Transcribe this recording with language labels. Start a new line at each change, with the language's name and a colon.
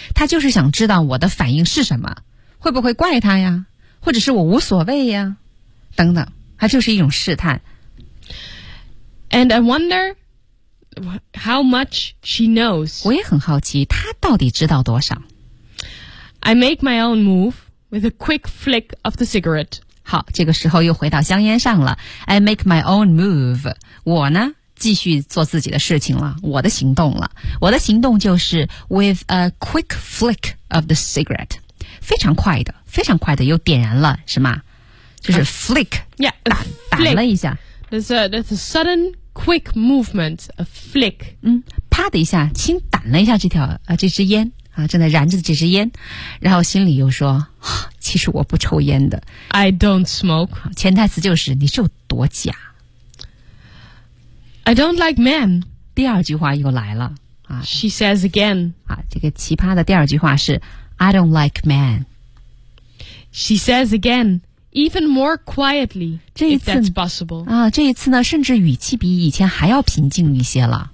Chinese: 他就是想知道我的反应是什么，会不会怪他呀，或者是我无所谓呀，等等，他就是一种试探。
English: And I wonder how much she knows.
Chinese: 我也很好奇，他到底知道多少。
English: I make my own move with a quick flick of the cigarette.
Chinese: 好，这个时候又回到香烟上了。
English: I make my own move.
Chinese: 我呢，继续做自己的事情了，我的行动了。我的行动就是
English: with a quick flick of the cigarette.
Chinese: 非常快的，非常快的又点燃了，是吗？就是 flick.
English: Yeah,
Chinese: flick. 打了一下。
English: That's a sudden quick movement, a flick.
Chinese: 啪的一下，轻掸了一下这支烟。啊，正在燃着的这支烟，然后心里又说，其实我不抽烟的。
English: I don't smoke.
Chinese: 潜台词就是，你是有多假。
English: I don't like men.
Chinese: 第二句话又来了。啊、
English: She says again.
Chinese: 啊，这个奇葩的第二句话是
English: I don't like men. She says again, even more quietly, if that's possible.
Chinese: 啊，这一次呢，甚至语气比以前还要平静一些了。